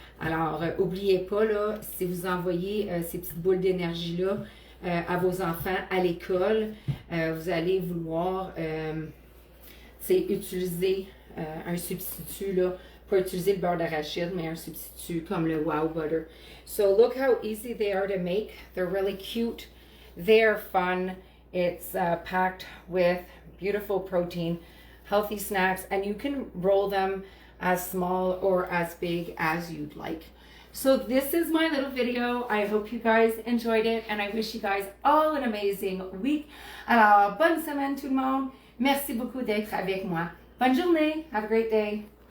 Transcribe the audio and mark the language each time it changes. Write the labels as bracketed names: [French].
[French] Alors, oubliez pas, là, si vous envoyez ces petites boules d'énergie-là à vos enfants à l'école, vous allez vouloir utiliser un substitut, là, pas utiliser le beurre d'arachide, mais un substitut comme le Wow Butter. [English] So look how easy they are to make. They're really cute. They're fun. It's packed with beautiful protein, healthy snacks, and you can roll them as small or as big as you'd like. So this is my little video. I hope you guys enjoyed it, and I wish you guys all an amazing week. [French] Alors, bonne semaine tout le monde. Merci beaucoup d'être avec moi. Bonne journée. [English] Have a great day.